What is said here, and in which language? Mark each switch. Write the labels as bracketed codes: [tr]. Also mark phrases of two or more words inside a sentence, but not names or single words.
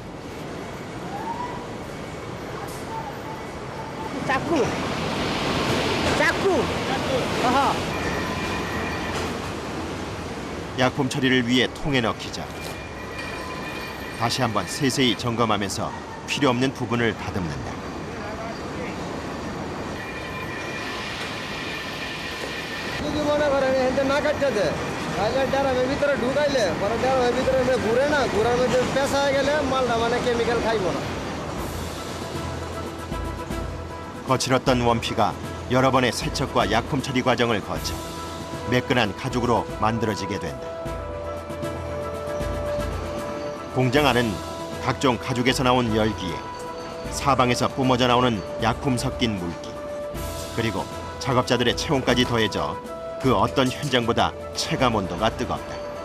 [bn] চাকু চাকু 아하 [ko] 약품 처리를 위해 통에 넣기자 다시 한번 세세히 점검하면서 필요 없는 부분을 다듬는다. [bn] যদি মনে করেন এখানে না কাটতে দে তাহলে ড্রামের ভিতরে ঢুকাইলে পরে ড্রামের ভিতরে ঘুরে না ঘুরার মধ্যে পেঁচা হয়ে গেলে মালটা মানে কেমিক্যাল খাইব না। [ko] 거칠었던 원피가 여러 번의 세척과 약품 처리 과정을 거쳐 매끈한 가죽으로 만들어지게 된다. 공장 안은 각종 가죽에서 나온 열기에 사방에서 뿜어져 나오는 약품 섞인 물기 그리고 작업자들의 체온까지 더해져 그 어떤 현장보다 체감 온도가 뜨겁다.